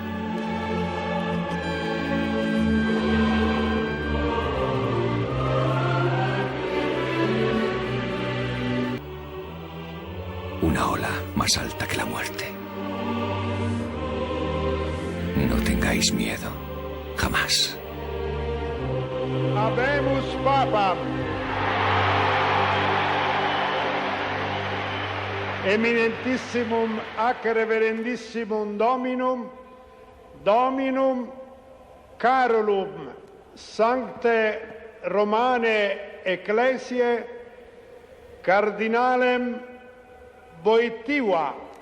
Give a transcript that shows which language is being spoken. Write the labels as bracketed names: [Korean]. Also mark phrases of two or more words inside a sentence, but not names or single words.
[Spanish] Una ola más alta que la muerte. No tengáis miedo, jamás. [Latin] Habemus Papam. Eminentissimum ac reverendissimum Dominum, Dominum Carolum, Sancte Romane Ecclesiae, Cardinalem Wojtyła.